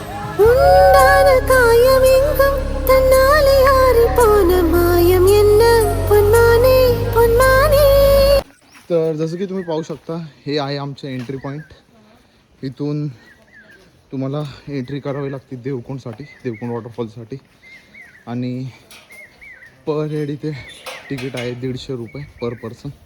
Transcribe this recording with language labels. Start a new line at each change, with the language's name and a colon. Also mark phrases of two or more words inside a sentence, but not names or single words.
Tamil: உண்டான காயம் எங்கும் தன்னாலே ஆறி போன மாயம் என்ன பொன்माने பொன்माने.
Marathi: तर जसं की तुम्ही पाहू शकता हे आहे आमचं
English: entry point.
Marathi: इथून तुम्हाला एंट्री करावी लागते देवकोंडसाठी, देवकोंड वॉटरफॉलसाठी. आणि
English: per head
Marathi: इथे तिकीट आहे 150 रुपये
English: per person.